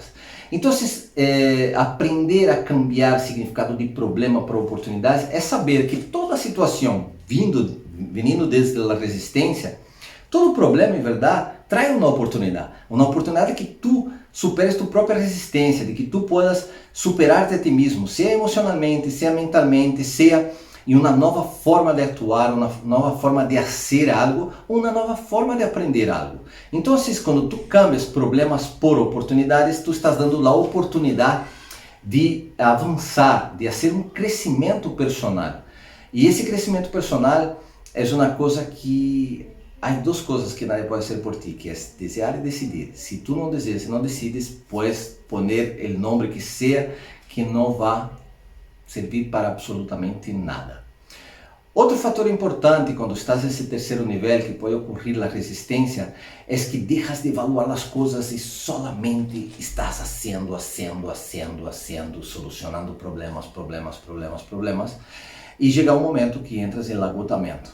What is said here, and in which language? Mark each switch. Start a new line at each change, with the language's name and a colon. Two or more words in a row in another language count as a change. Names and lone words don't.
Portuguese: Então, aprender a cambiar significado de problema para oportunidades é saber que toda situação vindo desde a resistência, todo problema, em verdade, traz uma oportunidade que tu superes tu própria resistência, de que tu puedas superar-te a ti mesmo, seja emocionalmente, seja mentalmente, seja em uma nova forma de atuar, uma nova forma de fazer algo, ou uma nova forma de aprender algo. Então, quando tu cambias problemas por oportunidades, tu estás dando a oportunidade de avançar, de fazer um crescimento personal. E esse crescimento personal é uma coisa que há duas coisas que nadie pode fazer por ti, que é desejar e decidir. Se tu não desejas, se não decides,
Spanish: puedes poner
Portuguese: o nome que seja, que não vai servir para absolutamente nada. Outro fator importante quando estás nesse terceiro nível que pode ocorrer a resistência é que deixas de evaluar as coisas e solamente estás fazendo, solucionando problemas e chega um momento que entras em esgotamento.